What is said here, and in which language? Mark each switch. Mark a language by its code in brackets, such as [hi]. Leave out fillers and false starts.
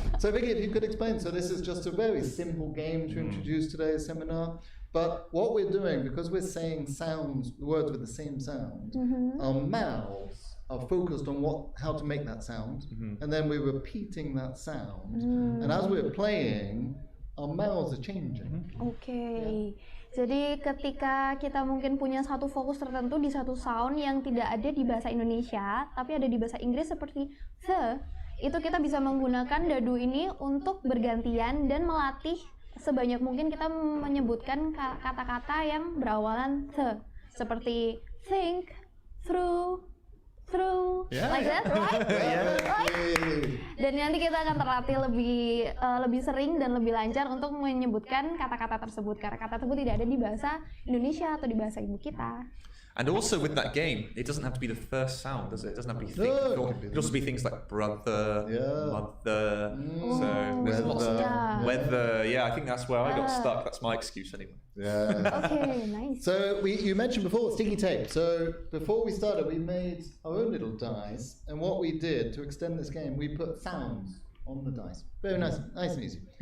[en] So Vicky, if you could explain. So this is just a very simple game to introduce today's seminar. But what we're doing, because we're saying words with the same sound, our mouths are focused on how to make that sound, and then we're repeating that sound. And as we're playing, our mouths are changing. [id] Oke. Jadi ketika kita mungkin punya satu fokus tertentu di satu sound yang tidak ada di bahasa Indonesia, tapi ada di bahasa Inggris seperti the, itu kita bisa menggunakan dadu ini untuk bergantian dan melatih sebanyak mungkin kita menyebutkan kata-kata yang berawalan the, seperti think, through, [en] like that, right? Right? [id] Dan nanti kita akan terlatih lebih sering dan lebih lancar untuk menyebutkan kata-kata tersebut karena kata tersebut tidak ada di bahasa Indonesia atau di bahasa ibu kita. [en] And also with that game, it doesn't have to be the first sound, does it? It doesn't have to be think. It can also be things like brother, mother. So there's lots of weather. Yeah, I think that's where I got stuck. That's my excuse anyway. Yeah. Okay, nice. So you mentioned before sticky tape. So before we started, we made our own little dice, and what we did to extend this game, we put sounds on the dice. Very nice and easy.